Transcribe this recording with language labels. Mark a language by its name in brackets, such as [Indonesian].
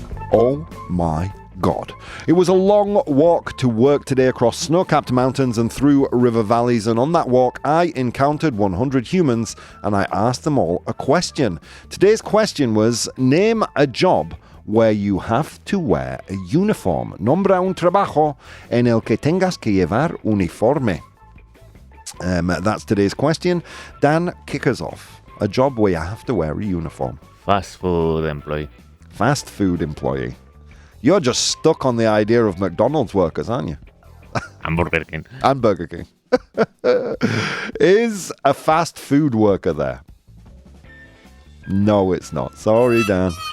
[English] Oh my God. It was a long walk to work today across snow-capped mountains and through river valleys, and on that walk I encountered 100 humans and I asked them all a question. Today's question was, name a job where you have to wear a uniform. [Spanish] Nombra un trabajo en el que tengas que llevar uniforme. [English] That's today's question. Dan, kick us off. A job where you have to wear a uniform. Fast food employee. Fast food employee. You're just stuck on the idea of McDonald's workers, aren't you? And Burger King. And Burger King. Is a fast food worker there? No, it's not. Sorry, Dan.